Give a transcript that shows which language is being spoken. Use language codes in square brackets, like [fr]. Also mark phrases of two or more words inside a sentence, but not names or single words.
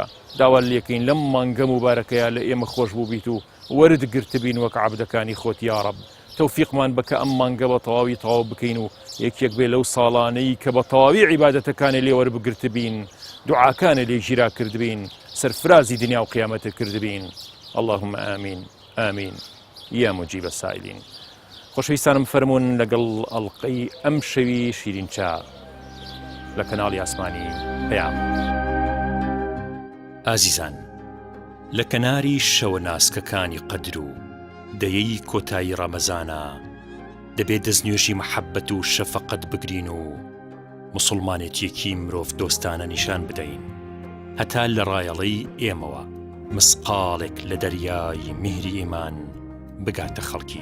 [ckb] داوا لێکەین لەم مانگە مبارەکەیە لە ئێمە خۆش بوو بیت و وەرد گرتبین وەک عەبدەکانی خۆت. یا رب تەوفیقمان بکە ئەم مانگە بە تەواوی تەواو بکەین و یەکێک بێ لەو ساڵانەی کە بە تەواوی عیبادەتەکانی لێوەرە بگرتبین، دوعاکانە لێ ژیرا کردبین، سەرفرازی دنیا و قیامەتە کردبین. [ar] اللهم آمین آمین یا مجیب السائلین. [ckb] خۆشەویستانم فەرمونون لەگەڵ ئەڵقەی ئەم شەوی شیرین چا لە کەناڵی ئاسمانی پەیام. ئازیزان، لە کەناری شەوە ناسکەکانی قەدر و دەیەی کۆتایی ڕەمەزانە دەبێت دەستنوێژی مەحەبەت و شەفەقەت بگرین و موسڵمانێتیەکی مرۆڤ دۆستانە نیشان بدەین، هەتا لە ڕایەڵەی ئێمەوە مسقالێک لە دەریای میهری ئیمان بگاتە خەڵکی.